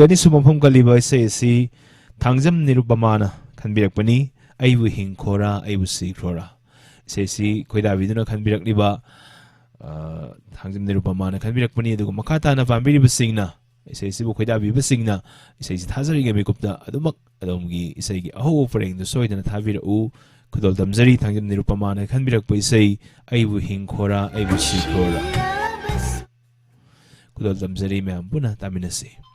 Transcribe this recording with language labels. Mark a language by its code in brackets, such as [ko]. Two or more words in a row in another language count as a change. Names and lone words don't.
[mni] ni sumafum kaliba sei si thangjam nirupamana khanbirakpani aibu hingkhora aibu sikhora sei si khoida biduna khanbirakliba thangjam nirupamana khanbirakpani adugo makata na pambiri basingna sei si bu khoida bi basingna sei si thazari ge mekupta adumak adomgi sei gi aho freng du soidana thabira u Kudol damzari thangjam nirupamana khanbirakpa isai aibu hingkhora aibu sikhora Kudol damzari mayam puna taminasi